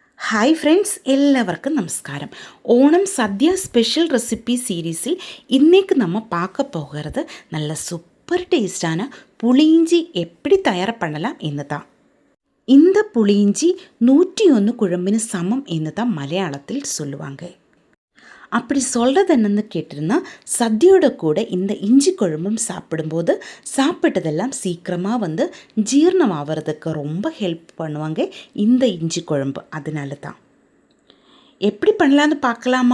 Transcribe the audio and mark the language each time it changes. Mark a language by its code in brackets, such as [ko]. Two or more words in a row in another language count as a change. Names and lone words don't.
[ml] ഹായ് ഫ്രണ്ട്സ്, എല്ലാവർക്കും നമസ്കാരം. ഓണം സദ്യ സ്പെഷ്യൽ റെസിപ്പി സീരീസിൽ ഇന്നേക്ക് [ta] நம்ம பார்க்க போகிறது நல்ல சூப்பர் டேஸ்டான புளியிஞ்சி எப்படி தயார் பண்ணலாம் എന്ന് தான். இந்த புளியிஞ்சி 101 குழம்பிന് [ml] സമം എന്ന് [ta] தான் மலையாளத்தில் சொல்லுவாங்க. அப்படி சொல்கிறது என்னென்னு கேட்டிருந்தா, சத்யோட கூட இந்த இஞ்சி குழம்பும் சாப்பிடும்போது சாப்பிட்டதெல்லாம் சீக்கிரமாக ஜீரணம் ஆகிறதுக்கு ரொம்ப ஹெல்ப் பண்ணுவாங்க இந்த இஞ்சி குழம்பு. அதனால தான் எப்படி பண்ணலான்னு பார்க்கலாமா?